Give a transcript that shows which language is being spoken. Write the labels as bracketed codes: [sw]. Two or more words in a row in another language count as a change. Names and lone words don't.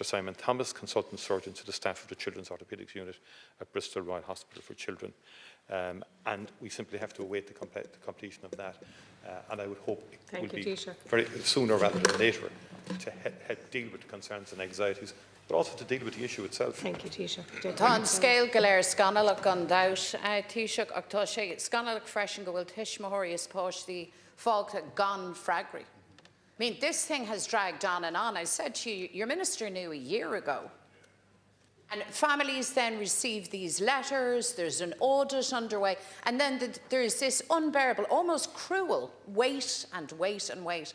[en] Simon Thomas, consultant surgeon to the staff of the Children's Orthopaedics Unit at Bristol Royal Hospital for Children. And we simply have to await the completion of that. And I would hope it will be very sooner rather than later to help deal with the concerns and anxieties, but also to deal with the issue itself. Thank you, Taoiseach. [ga] Tá scéal go léir scanalach an dabhas Taoiseach ach tá sé scanalach freisin go bhfuil tuismitheoirí is páistí fágtha gan freagraí. [en] I mean, this thing has dragged on and on. I said to you, your minister knew a year ago. And families then receive these letters, there's an audit underway, and then there's this unbearable, almost cruel wait and wait and wait.